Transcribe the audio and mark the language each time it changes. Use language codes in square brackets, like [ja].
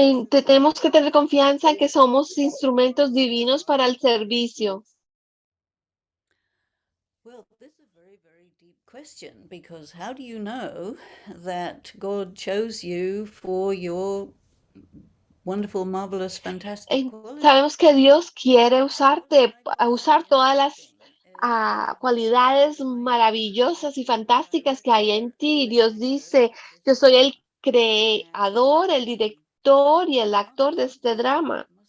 [es] Tenemos que tener confianza en que somos instrumentos divinos para el servicio. [en] Well, this is a very, very deep question, because how do you know that God chose you for your wonderful, marvelous, fantastic qualities? [es] Sabemos que Dios quiere usarte, usar todas las cualidades maravillosas y fantásticas que hay en ti. Dios dice, yo soy el creador, el director y el actor de este drama.